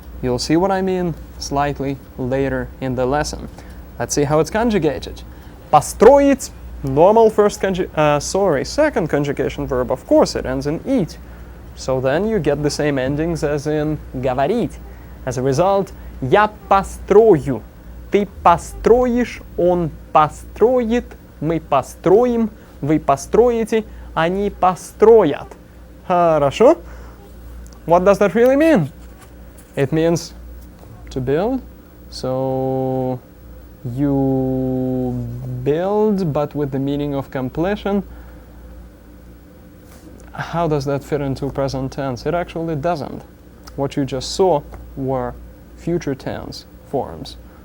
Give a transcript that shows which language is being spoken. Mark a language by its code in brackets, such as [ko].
[en] You'll see what I mean slightly later in the lesson. Let's see how it's conjugated. Построить, normal second conjugation verb. Of course, it ends in it. So then you get the same endings as in говорить. As a result, [ru] я построю, ты построишь, он построит, мы построим, вы построите, они построят. Хорошо? [en] What does that really mean? It means to build. So you build, but with the meaning of completion. How does that fit into present tense? It actually doesn't. What you just saw were future tense forms.